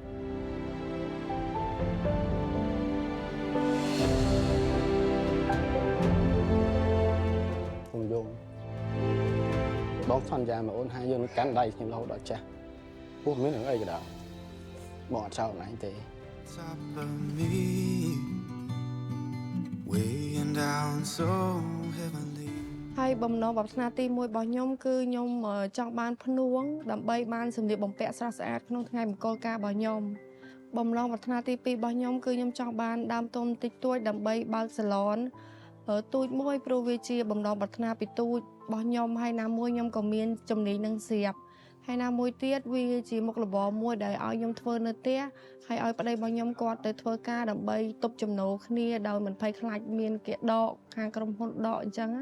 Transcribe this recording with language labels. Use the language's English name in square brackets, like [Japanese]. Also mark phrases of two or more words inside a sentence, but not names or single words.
[Khmer] ខ្ញុំយល់បងសន្យាមកអូនហើយយើងនឹងកាន់ដៃខ្ញុំរហូតដល់ចាស់ពោះមានរឿងអីក៏ដោយបងអត់ចោលអូនឯងទេ [English] Top of me, weighing down so heavenly. [Khmer] ហើយបំណងប្រាថ្នាទី1របស់ខ្ញុំគឺខ្ញុំចង់បានភ្នួងដើម្បីបានសម្លៀកបំពាក់ស្រស់ស្អាតក្នុងថ្ងៃមង្គលការរបស់ខ្ញុំបំណង ប្រាថ្នាទី2របស់ខ្ញុំគឺខ្ញុំចង់បានដើមទុនតិចតួចដើម្បីបើកសាឡនទូចមួយព្រោះវាជាបំណងប្រាថ្នាពីទូចរបស់ខ្ញុំហើយណាមួយខ្ញុំក៏មានជំនាញនឹងស្រាប់ហើយណាមួយទៀតវាជាមុខរបរមួយដែលឲ្យខ្ញុំធ្វើនៅផ្ទះហើយឲ្យប្តីរបស់ខ្ញុំគាត់ទៅធ្វើការដើម្បីទប់ចំណូលគ្នាដោយមិនភ័យខ្លាចមានគេដកខាងក្រុមហ៊ុនដកអញ្ចឹងណា